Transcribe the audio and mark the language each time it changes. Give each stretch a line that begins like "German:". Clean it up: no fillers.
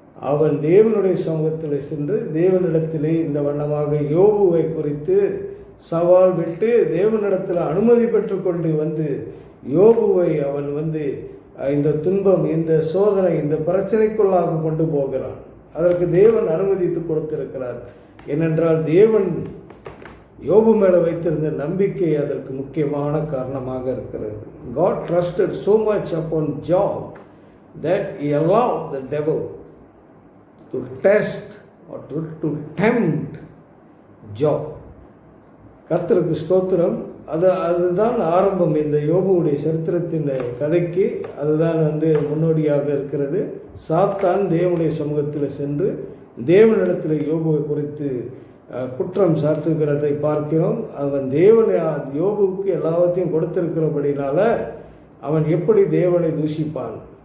Tamil: அவன் தேவனுடைய சமூகத்தில் சென்று தேவனிடத்திலே இந்த வண்ணமாக யோபுவை குறித்து சவால் விட்டு தேவனிடத்தில் அனுமதி பெற்றுக்கொண்டு யோபுவை அவன் இந்த துன்பம், இந்த சோதனை, இந்த பிரச்சனைக்குள்ளாக கொண்டு போகிறான். அதற்கு தேவன் அனுமதித்து கொடுத்திருக்கிறார். ஏனென்றால் தேவன் யோபு மேலே வைத்திருந்த நம்பிக்கை அதற்கு முக்கியமான காரணமாக இருக்கிறது.
English: God trusted so much upon Job that he allowed the devil to test or to tempt Job.
Tamil: கர்த்தருக்கு ஸ்தோத்திரம். அதுதான் ஆரம்பம். இந்த யோபுவுடைய சரித்திரத்தின் கதைக்கு அதுதான் முன்னோடியாக இருக்கிறது. சாத்தான் தேவனுடைய சமூகத்தில் சென்று தேவனிடத்தில் யோபுவை குறித்து குற்றம் சாட்டுகிறதை பார்க்கிறோம். அவன் யோபுவுக்கு எல்லாவற்றையும் கொடுத்திருக்கிறபடினால அவன் எப்படி தேவனை தூஷிப்பான்?